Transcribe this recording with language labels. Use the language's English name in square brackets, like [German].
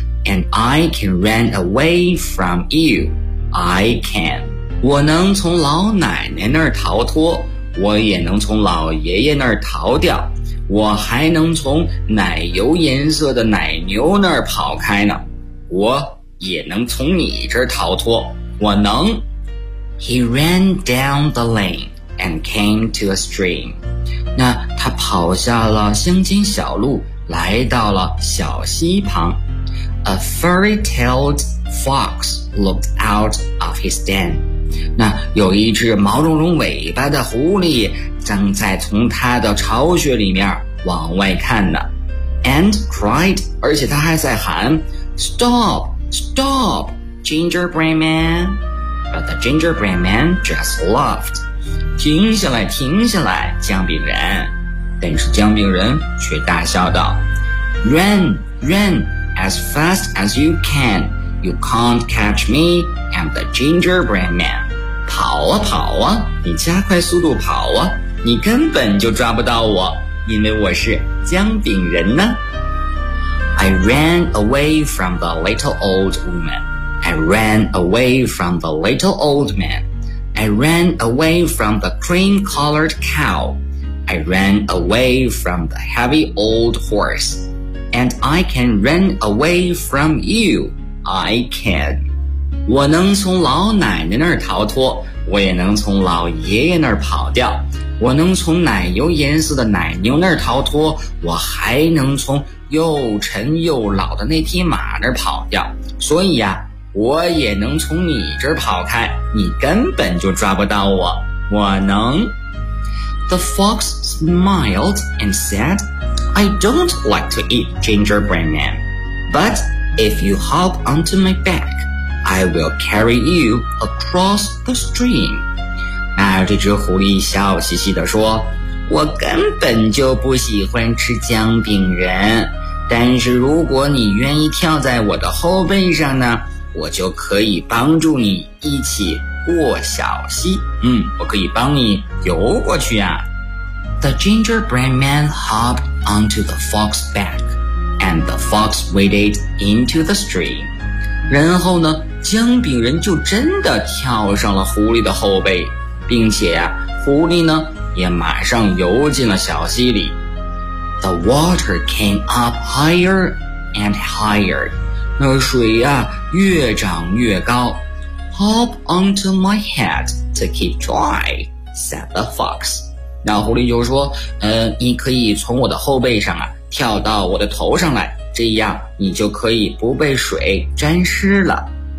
[English] And I can run away from you. I can. [Chinese] 我能从老奶奶那儿逃脱，我也能从老爷爷那儿逃掉，我还能从奶油颜色的奶牛那儿跑开呢，我也能从你这儿逃脱，我能。 [English] He ran down the lane and came to a stream. [Chinese] 那他跑下了乡间小路，来到了小溪旁。 [English] A furry-tailed fox looked out of his den. [Chinese] 那有一只毛茸茸尾巴的狐狸正在从它的巢穴里面往外看呢。 [English] And cried, [Chinese] 而且它还在喊 [English] Stop! Stop! Gingerbread man! But the gingerbread man just laughed. [Chinese] 停下来，停下来，姜饼人。但是姜饼人却大笑道 [English] Run, run, as fast as you can. You can't catch me, I'm the gingerbread man. [Chinese] 跑啊跑啊，你加快速度跑啊，你根本就抓不到我，因为我是姜饼人呢。 [English] I ran away from the little old woman. I ran away from the little old man. I ran away from the cream-colored cow. I ran away from the heavy old horse. And I can run away from you. I can. [Chinese] 我能从老奶奶那儿逃脱，我也能从老爷爷那儿跑掉。我能从奶油颜色的奶牛那儿逃脱，我还能从又沉又老的那匹马那儿跑掉。所以啊，我也能从你这儿跑开，你根本就抓不到我。我能。 [English] The fox smiled and said, I don't like to eat gingerbread man. But if you hop onto my back, I will carry you across the stream. [Chinese] 那这只狐狸笑嘻嘻地说，我根本就不喜欢吃姜饼人，但是如果你愿意跳在我的后背上呢，我就可以帮助你一起过小溪。嗯，我可以帮你游过去啊。 [English] The gingerbread man hopped onto the fox's back, and the fox waded into the stream. [Chinese] 然后呢，姜饼人就真的跳上了狐狸的后背。并且啊，狐狸呢也马上游进了小溪里。 [English] The water came up higher and higher. [Chinese] 那水啊越涨越高。 [English] Hop onto my head to keep dry, said the fox. [Chinese] 那狐狸就说，你可以从我的后背上啊跳到我的头上来，这样你就可以不被水沾湿了。